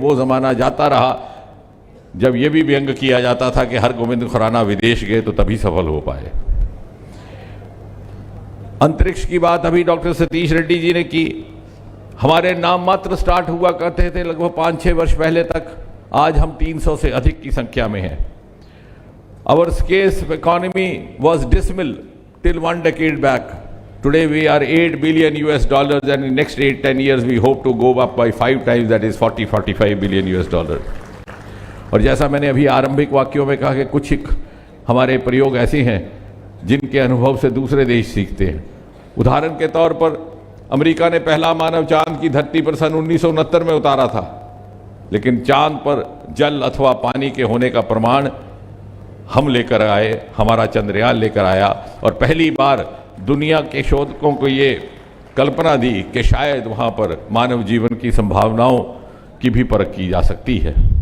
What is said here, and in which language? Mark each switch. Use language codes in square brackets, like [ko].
[hi] वो ज़माना जाता रहा जब यह भी व्यंग किया जाता था कि हर गोविंद खुराना विदेश गए तो तभी सफल हो पाए। अंतरिक्ष की बात अभी डॉक्टर सतीश रेड्डी जी ने की। हमारे नाम मात्र स्टार्ट हुआ करते थे लगभग 5-6 वर्ष पहले तक, आज हम 300 से अधिक की संख्या में हैं। [en] Our space economy was dismal till 1 decade back. Today we are $8 billion and in next 8-10 years we hope to go up by 5 times, that is 40-45 billion $. [hi] और जैसा मैंने अभी आरंभिक वाक्यों में कहा कि कुछ हमारे प्रयोग ऐसे हैं जिनके अनुभव से दूसरे देश सीखते हैं। उदाहरण के तौर पर अमेरिका ने पहला मानव चांद की धरती पर सन 1969 में उतारा था, लेकिन चांद पर जल अथवा पानी के होने का प्रमाण हम लेकर आए, हमारा चंद्रयान लेकर आया और पहली बार दुनिया के शोधकों को ये कल्पना दी कि शायद वहाँ पर मानव जीवन की संभावनाओं की भी परख की जा सकती है।